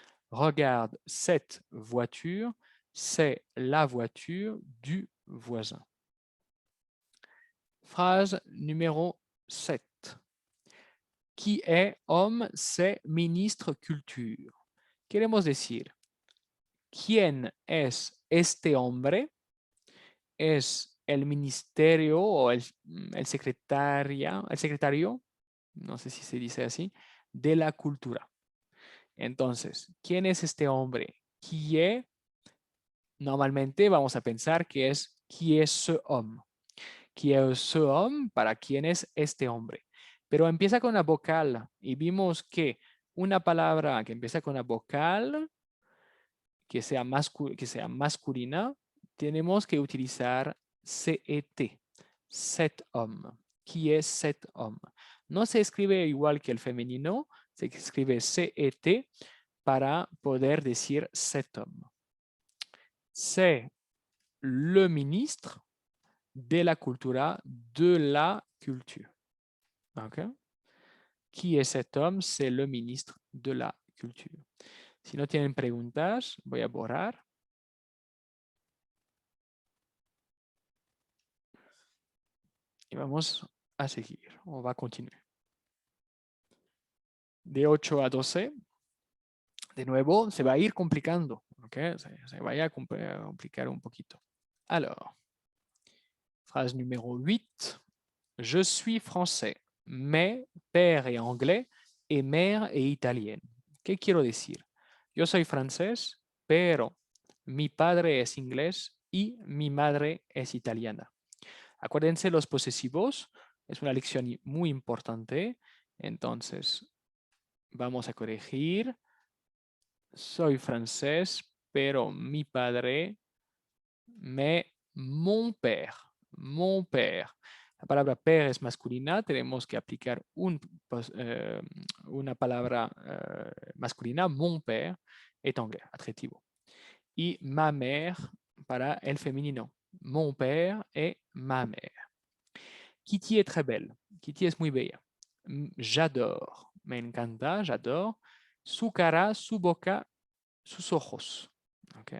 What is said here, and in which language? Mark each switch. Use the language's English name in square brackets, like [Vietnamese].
[French] Regarde cette voiture, c'est la voiture du voisin. Phrase numéro 7. Qui est homme, c'est ministre culture. [Spanish] Queremos decir, ¿quién es este hombre? Es el ministerio o el secretario, no sé si se dice así, de la cultura. Entonces, ¿quién es este hombre? Qui est, normalmente vamos a pensar que es [French] qui est ce homme. Qui est ce homme, [Spanish] para quién es este hombre. Pero empieza con la vocal y vimos que una palabra que empieza con la vocal, que sea masculina, tenemos que utilizar CET, cet homme. [French] Qui est cet homme? [Spanish] No se escribe igual que el femenino, se escribe CET para poder decir [French] cet homme. C'est le ministre de la cultura, de la culture. Okay. Qui est cet homme? C'est le ministre de la culture. [Spanish] Si no tienen preguntas, voy a borrar. Y vamos a seguir, o va a continuar. De 8 a 12, de nuevo, se va a ir complicando. Okay. Se va a complicar un poquito. [French] Alors, phrase numéro 8. Je suis français, mais père est anglais et mère est italienne. [Spanish] ¿Qué quiero decir? Yo soy francés, pero mi padre es inglés y mi madre es italiana. Acuérdense los posesivos Es una lección muy importante. Entonces, vamos a corregir. Soy francés, pero mi padre [French] mon père. Mon père. [Spanish] La palabra père es masculina. Tenemos que aplicar una palabra masculina. [French] Mon père est anglais, adjetivo. [Spanish] Y [French] ma mère [Spanish] para el femenino. [French] Mon père et ma mère. Kitty est très belle. [Spanish] Kitty es muy bella. [French] J'adore. [Spanish] Me encanta, [French] j'adore. [Spanish] Su cara, su boca, sus ojos. Okay.